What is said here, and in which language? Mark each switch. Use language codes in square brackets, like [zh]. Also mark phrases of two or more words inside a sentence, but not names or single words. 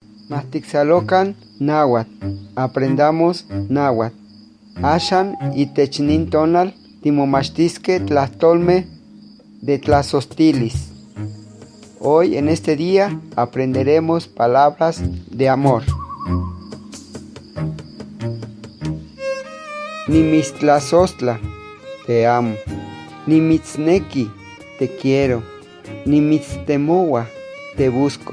[nah] Mastixalocan náhuatl, [es] aprendamos náhuatl. [nah] Axan itech nin tonal timomachtisque tlahtolme de tlasostilis. [es] Hoy en este día aprenderemos palabras de amor. Nimistlazostla, te amo. Nimitzneki, te quiero. Nimitztemoua, te busco.